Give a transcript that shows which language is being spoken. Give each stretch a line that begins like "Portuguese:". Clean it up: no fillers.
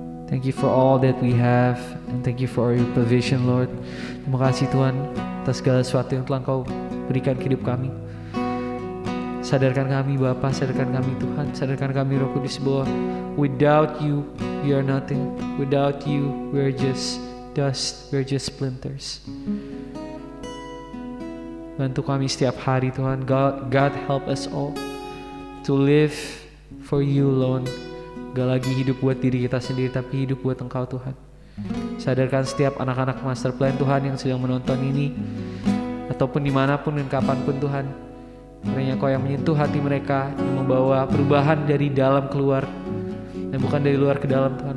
English: Thank you for all that we have, and thank you for your provision, Lord.
Indonesian: Terima kasih Tuhan atas segala sesuatu yang telah Engkau berikan ke hidup kami. Sadarkan kami Bapa, sadarkan kami Tuhan, sadarkan kami Roh Kudus bahwa
English: without you we are nothing. Without you we are just dust, we are just splinters.
Indonesian: Bantu kami setiap hari Tuhan.
English: God help us all to live for you alone.
Indonesian: Gak lagi hidup buat diri kita sendiri, tapi hidup buat Engkau Tuhan. Sadarkan setiap anak-anak master plan Tuhan yang sedang menonton ini, ataupun dimanapun dan kapanpun Tuhan, kiranya Engkau yang menyentuh hati mereka, yang membawa perubahan dari dalam keluar dan bukan dari luar ke dalam Tuhan.